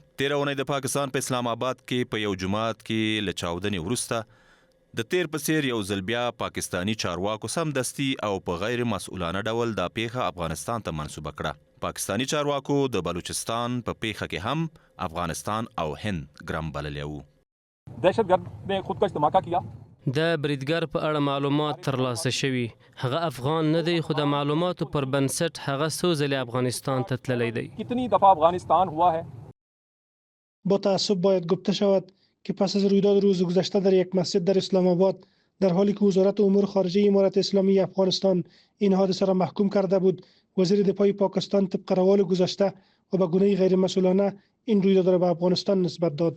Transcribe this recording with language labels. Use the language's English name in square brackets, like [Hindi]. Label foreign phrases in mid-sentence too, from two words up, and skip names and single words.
[Pashto] تېره اونۍ د پاکستان په اسلام آباد کې په یو جومات کې له چاودنې وروسته د تیر په څیر یو ځل بیا پاکستانی چارواکو سمدستي او په غیر مسؤلانه ډول دا پیښه افغانستان ته منسوبه کړه. پاکستانی چارواکو د بلوچستان په پیښه کې هم افغانستان او هند ګرم بللی وو. [Urdu] دهشتگرد نے خودکش دھماکہ کیا. [Pashto] د بریدګر په اړه معلومات ترلاسه شوي. هغه افغان نه دی خو د معلوماتو پر بنسټ هغه څو ځلې افغانستان ته تللی دی. [Urdu] کتنی دفعہ افغانستان ہوا ہے؟ [Persian] با تعصب باید گفته شود که پس از رویداد روز گذشته در یک مسجد در اسلام آباد در حالی که وزارت امور خارجه امارت اسلامی افغانستان این حادثه را محکوم کرده بود، وزیر دفاع پاکستان طبق روال گذشته و به گونه غیر مسئولانه این رویداد را به افغانستان نسبت داد.